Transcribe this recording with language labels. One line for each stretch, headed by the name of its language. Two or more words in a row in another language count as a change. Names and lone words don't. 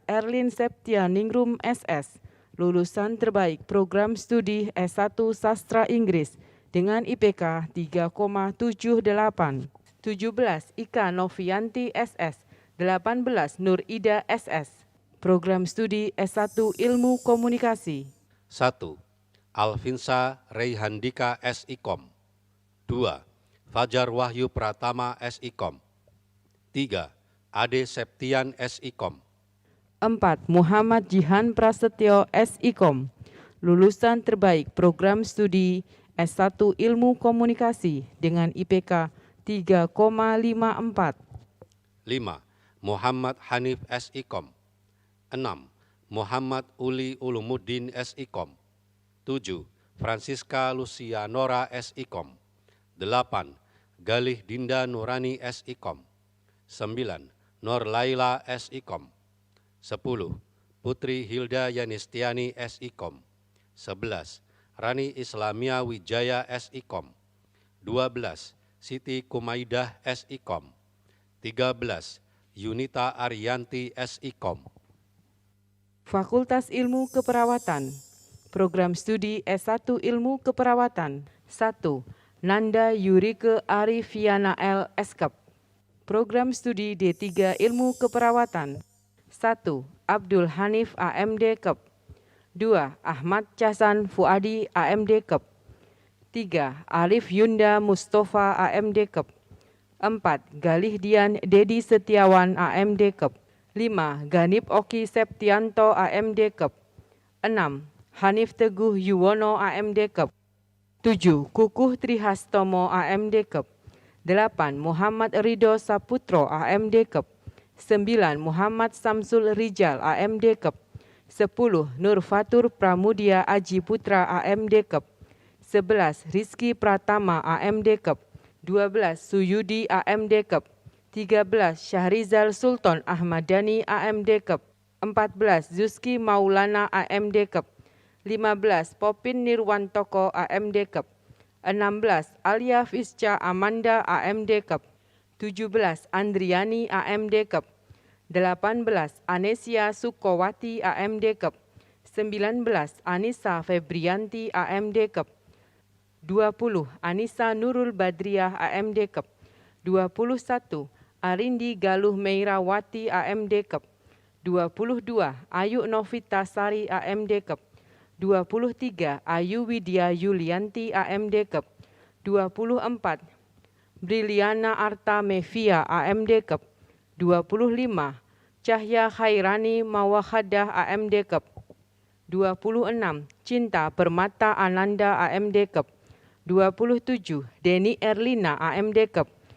Indonesian: Erlin Septia Ningrum SS. Lulusan terbaik program studi S1 Sastra Inggris dengan IPK 3,78. 17. Ika Novianti SS. 18. Nur Ida SS. Program studi S1 Ilmu Komunikasi. 1. Alvinsa Reihandika SIKOM. 2. Fajar Wahyu Pratama SIKOM. 3. Ade Septian SIKOM. 4. Muhammad Jihan Prasetyo SIKOM. Lulusan terbaik program studi S1 Ilmu Komunikasi dengan IPK 3,54. 5. Muhammad Hanif SIKOM. 6. Muhammad Uli Ulumuddin SIKOM. 7. Francisca Lucianora SIKOM. 8. Galih Dinda Nurani SIKOM. 9. Nur Laila SIKOM. 10. Putri Hilda Yanistiani SIKOM. 11. Rani Islamia Wijaya SIKOM. 12. Siti Kumaidah SIKOM. 13. Yunita Ariyanti SIKOM. Fakultas Ilmu Keperawatan. Program studi S1 Ilmu Keperawatan. 1. Nanda Yurike Arifiana L. SKEP. Program studi D3 Ilmu Keperawatan. 1. Abdul Hanif AMD KEP. 2. Ahmad Casan Fuadi AMD KEP. 3. Arif Yunda Mustafa AMD KEP. 4. Galih Dian Dedi Setiawan AMD KEP. 5. Ganip Oki Septianto AMD KEP. 6. Hanif Teguh Yuwono AMD KEP. 7. Kukuh Trihastomo AMD KEP. 8. Muhammad Ridho Saputro AMD KEP. 9. Muhammad Samsul Rijal AMD KEP. 10. Nur Fatur Pramudia Aji Putra AMD KEP. 11. Rizky Pratama AMD KEP. 12. Suyudi AMD KEP. 13. Syahrizal Sultan Ahmadani AMD KEP. 14. Zuzki Maulana AMD KEP. 15. Popin Nirwantoko AMD KEP. 16. Alia Fisca Amanda AMD KEP. 17. Andriani AMD KEP. 18. Anesia Sukowati AMD KEP. 19. Anissa Febrianti AMD KEP. 20. Anissa Nurul Badriah AMD KEP. 21. Arindi Galuh Meirawati AMD KEP. 22. Ayu Novita Sari AMD KEP. 23. Ayu Widya Yulianti AMD KEP. 24. Briliana Arta Mevia AMD KEP. 25. Cahya Khairani Mawahadah AMD KEP. 26. Cinta Permata Ananda AMD KEP. 27. Deni Erlina AMD KEP.